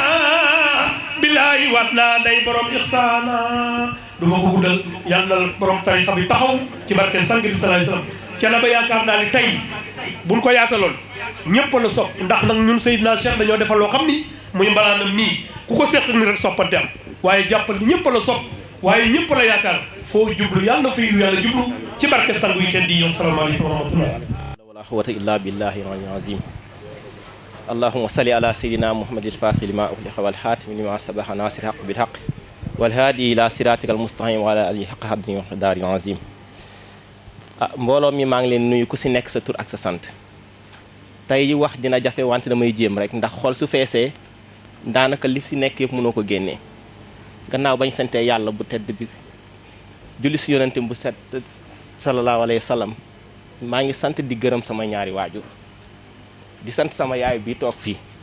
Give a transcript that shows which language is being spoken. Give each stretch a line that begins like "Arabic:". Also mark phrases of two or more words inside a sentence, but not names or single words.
Wolof: bilaayi wat naa day borom ixsaana du ma ko guddal yàlla na borom tarixa bi taxaw ci barke sang bi
Arabic: صلى الله عليه وسلم
Wolof: Thiénaba yaakaar naa ni tey buñ ko yaataloon ñëpp la sopp ndax nag ñun Seydina Cheikh dañoo defal loo xam ni muy mbalaanam nii ku ko seet ni rek soppante am waaye jàppal ni ñëpp la sopp waaye ñëpp la yaakaar foo jublu yàlla na fay lu yàlla jublu ci barke sangu yi tedd yi
Arabic: السلام عليكم ورحمة الله ولا قوة إلا بالله العلي العظيم اللهم صل على سيدنا محمد الفاتح لما أغلق والخاتم لما سبق ناصر الحق بالحق والهادي إلى صراطك المستقيم وعلى آله حق قدره ومقداره العظيم
Wolof: mbooloo mi maa ngi leen nuyu ku si nekk sa tur ak sa sant tey wax dina jafe wante damay jéem rek ndax xol su feesee daanaka li si nekk yëpp mënoo ko génnee gannaaw bañ santee yàlla bu tedd bi julli si yonente bu set
Arabic: صلى الله عليه وسلم
Wolof: maa ngi sant di gërëm sama ñaari waajur di sant sama yaay bi toog fii